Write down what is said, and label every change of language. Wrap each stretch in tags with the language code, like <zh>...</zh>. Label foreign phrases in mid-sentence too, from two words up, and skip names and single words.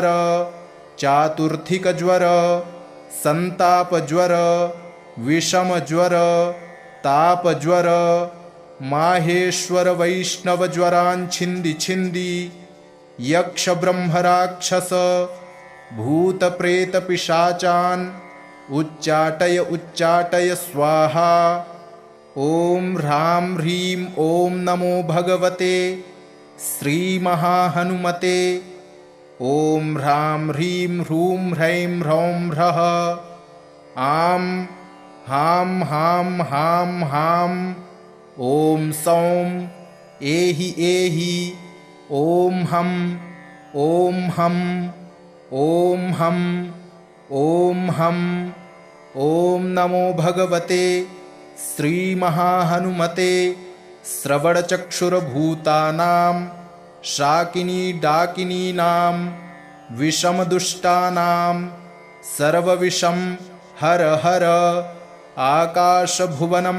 <sa>चातुर्थिकज्वर संतापज्वर विषमज्वर तापज्वर माहेश्वर वैष्णव ज्वरान् छिंदी छिंदी यक्ष ब्रह्म राक्षस भूत प्रेत पिशाचान् उच्चाटय उच्चाटय स्वाहा। ओम ह्रां ह्रीं ओम नमो भगवते श्रीमहाहनुमते। ओम ह्रां ह्रीं ह्रूं ह्रैं ह्रौं ह्रः आं हां हां हां हां। ओम सौं एहि एहि ओम हम ओम हम ओम हम ओम हम। ओम नमो भगवते श्रीमहाहनुमते श्रवणचक्षुर्भूतानां शाकिनी डाकिनीनां विषमदुष्टानां सर्वविषं हर हर आकाशभुवनं</sa>